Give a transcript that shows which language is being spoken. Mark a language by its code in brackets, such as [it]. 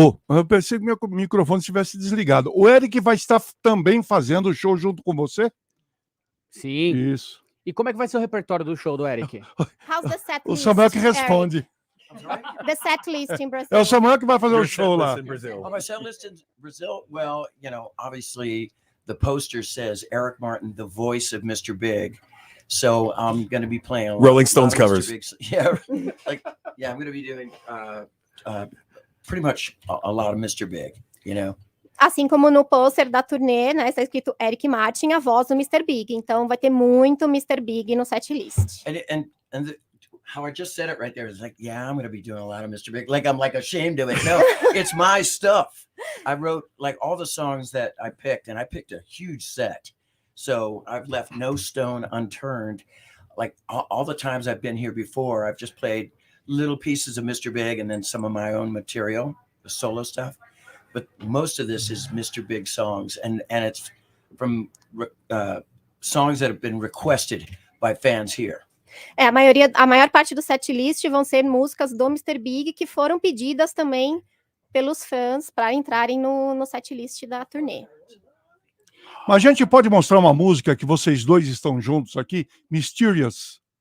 [pt] Eu pensei que meu microfone estivesse desligado. O Eric vai estar também fazendo o show junto com você? Sim. Isso. E como é que vai ser o repertório do show do Eric? [en] How's the set [pt] O [en] list, [pt] Samuel que responde. [en] The set list in Brazil. [pt] É o Samuel que vai fazer o show lá. [en] Oh, my set list in Brazil? Well, you know, obviously the poster says Eric Martin, the voice of Mr. Big. So I'm going to be playing Rolling Stones covers. Yeah, I'm going to be doing pretty much a lot of Mr. Big, you know. [pt] Assim como no pôster da turnê, né, está escrito Eric Martin, a voz do Mr. Big. Então vai ter muito Mr. Big no set list. [en] And how I just said it right there is like, yeah, I'm going to be doing a lot of Mr. Big. Like I'm like ashamed of it. No, it's my stuff. I wrote like all the songs that I picked, and I picked a huge set. So I've left no stone unturned. Like all the times I've been here before, I've just played little pieces of Mr. Big and then some of my own material, the solo stuff. But most of this is Mr. Big songs, and it's from songs that have been requested by fans here. [pt] A maior parte do set list vão ser músicas do Mr. Big que foram pedidas também pelos fãs para entrarem no set list da turnê. Mas a gente pode mostrar uma música que vocês dois estão juntos aqui, Mysterious.